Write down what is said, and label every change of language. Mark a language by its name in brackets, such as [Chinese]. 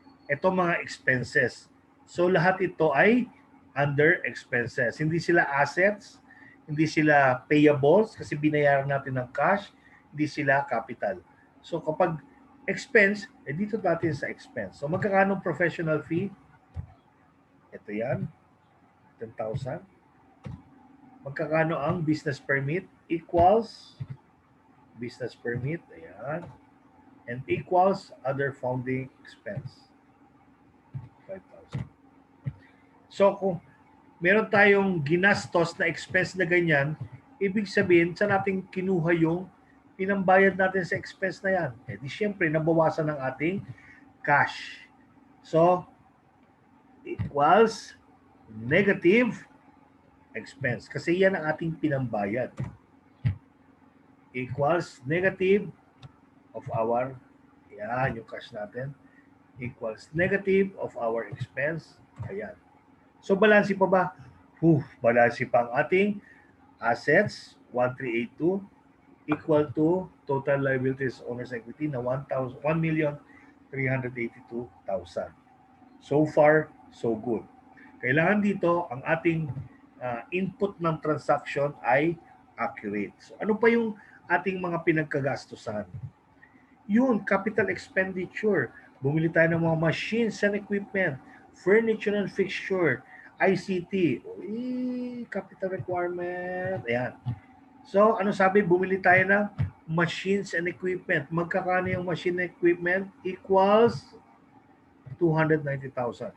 [Filipino] Ito mga expenses. So, lahat ito ay under expenses. Hindi sila assets, hindi sila payables kasi binayaran natin ng cash, hindi sila capital. So, kapag expense, dito natin sa expense. So, magkakano professional fee? Ito yan, 10,000. Magkakano ang business permit? [English] Equals business permit, ayan. And equals other founding expense. [Filipino] 5,000. So, kung meron tayong ginastos na expense na ganyan, ibig sabihin, saan natin kinuha yung pinambayad natin sa expense na yan? Eh, di syempre, nabawasan ng ating cash. [English] So, equals negative expense. [Filipino] Kasi yan ang ating pinambayad. [English] Equals negative of our, [Filipino] yan, yung cash natin, [English] equals negative of our expense. [Filipino] Ayan. So, balansi pa ba? Balansi pa ang ating assets, 1,382, equal to total liabilities owner's equity na 1,382,000. [English] So far, so good. [Filipino] Kailangan dito, ang ating input ng transaction ay accurate. So, ano pa yung ating mga pinagkagastusan? Yun, capital expenditure. Bumili tayo ng mga machines and equipment, furniture and fixture, ICT, capital requirement. Ayan. So, ano sabi? Bumili tayo ng machines and equipment. Magkakano yung machine and equipment? Equals 290,000.